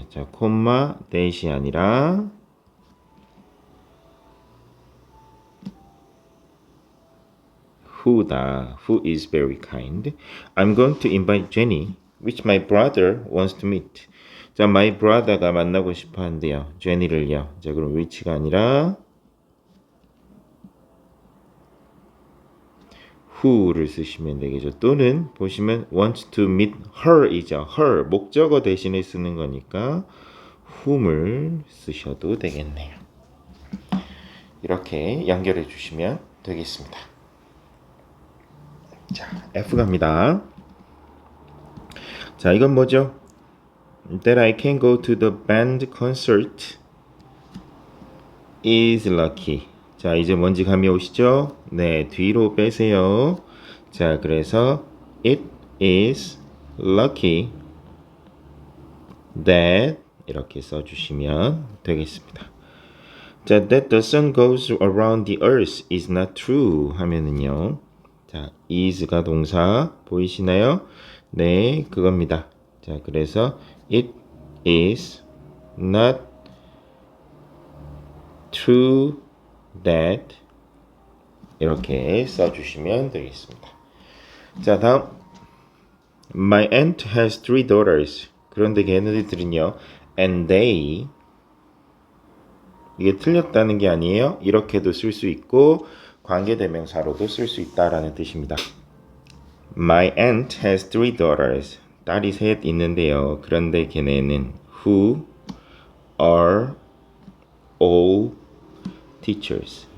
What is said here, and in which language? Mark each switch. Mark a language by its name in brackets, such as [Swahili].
[Korean] 자, 콤마 that이 아니라 who다. [English] Who is very kind. I'm going to invite Jenny, which my brother wants to meet. [Korean] 자, my brother가 만나고 싶어 한대요. Jenny를요. 자, 그럼 which가 아니라 who를 쓰시면 되겠죠. 또는 보시면 [English] wants to meet [Korean] her이죠. her 목적어 대신에 쓰는 거니까 whom을 쓰셔도 되겠네요. 이렇게 연결해 주시면 되겠습니다. 자, F 갑니다. 자, 이건 뭐죠? [English] That I can go to the band concert is lucky. [Korean] 자, 이제 뭔지 감이 오시죠? 네, 뒤로 빼세요. 자, 그래서 [English] it is lucky that [Korean] 이렇게 써주시면 되겠습니다. [English] 자, that the sun goes around the earth is not true [Korean] 하면은요. 자, is가 동사 보이시나요? 네, 그겁니다. 자, 그래서 [English] it is not true that [Korean] 이렇게 써주시면 되겠습니다. 자, 다음 [English] My aunt has 3 daughters. [Korean] 그런데 걔네들은요 [English] and they [Korean] 이게 틀렸다는 게 아니에요. 이렇게도 쓸 수 있고 관계대명사로도 쓸 수 있다라는 뜻입니다. [English] My aunt has 3 daughters. [Korean] 딸이 셋 있는데요. 그런데 걔네는 [English] who are all teachers.